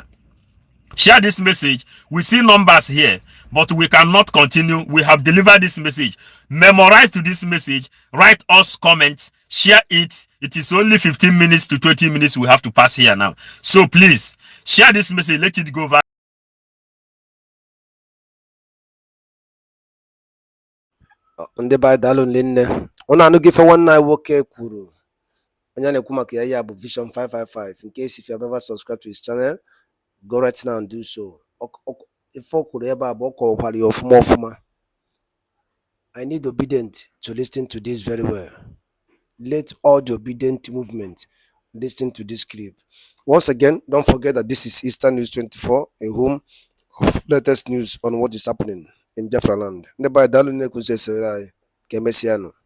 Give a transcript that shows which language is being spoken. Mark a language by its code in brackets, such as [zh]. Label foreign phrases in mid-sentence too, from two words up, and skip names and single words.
[en] Share this message. We see numbers here, but we cannot continue. We have delivered this message. Memorize to this message. Write us comments. Share it. It is only 15 minutes to 20 minutes we have to pass here now. So please, share this message. Let it go viral. [ig] Ndị be anyị daalụ nne ụnụ anụghị ife nwanne anyị nwoke kwuru onye na-ekwu maka ya bụ Vision 555. [en] In case if you have never subscribed to his channel, go right now and do so. [ig] Ife o kwuru ebe a bụ ọ kọwakwara ya ọfụma. [en] I need obedient to listen to this very well. Let all the obedient movement listen to this clip. Once again, don't forget that this is Eastern News 24, a home of latest news on what is happening in Biafra land. [ig] Ndị be anyị daalụ nne kwụsị esere anyị ka emesịa nụ.